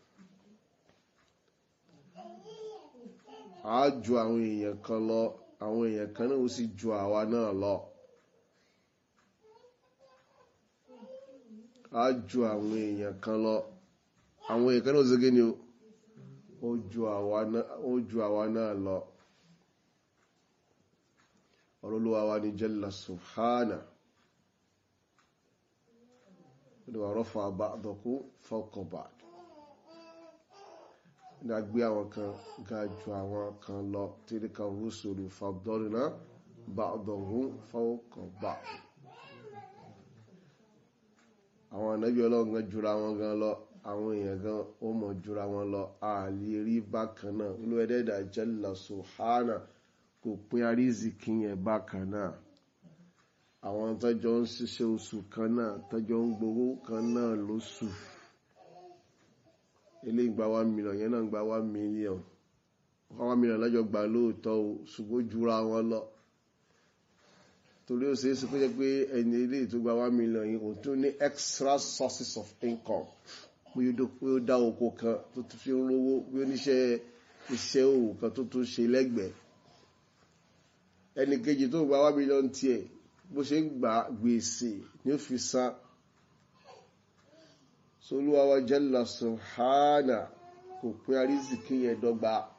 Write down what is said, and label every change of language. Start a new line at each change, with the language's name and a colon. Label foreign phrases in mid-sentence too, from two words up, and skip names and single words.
Yoruba: a ju àwọn èèyàn kan lọ àwọn èèyàn kan náà ó sì ju àwa náà lọ a ju àwọn èèyàn kan lọ àwọn èèyàn kan náà ó sì gẹ́ni ó ju àwa náà lọ Olúwa wa ni
Arabic: جل سبحانه ورفع بعضكم فوق بعض
Yoruba: da gbé àwọn kan ga jù àwọn kan lọ
Arabic: تلك الرسل فضلنا بعضهم فوق بعض
Yoruba: àwọn ànábì Ọlọ́run gan jùra wọn gan lọ àwọn èèyàn gan ó mọ̀ jùra wọn lọ a lè rí bákan náà Olúwa da
Arabic: جل سبحانه
Yoruba: kò pín àrísìkí yẹn bákan náà àwọn tọ́jọ́ ń ṣiṣẹ́ oṣù kan náà tọ́jọ́ ń gbowó kan náà lóṣù ilé ìgbà 1 million yẹn náà gba 1 million 1 million lọ́jọ́ gbà lóòótọ́ ṣùgbọ́n jura wọn lọ torí ó ṣeé ṣe kó jẹ́ pé ẹni ilé tó gba 1 million yìí òun tún ní
English: extra sources of income
Yoruba: bí ó dá oko kan tó tún fi ń rówó bí ó níṣẹ́ iṣẹ́ òwò kan tó tún ṣe lẹ́gbẹ̀ẹ́ ẹni kejì tó gba 1 million tiẹ̀ bó ṣe ń gba gbèsè ní ó fi san Olúwa wa
Arabic: جل سبحانه
Yoruba: kò pín àrísìkí yẹn dọ́gba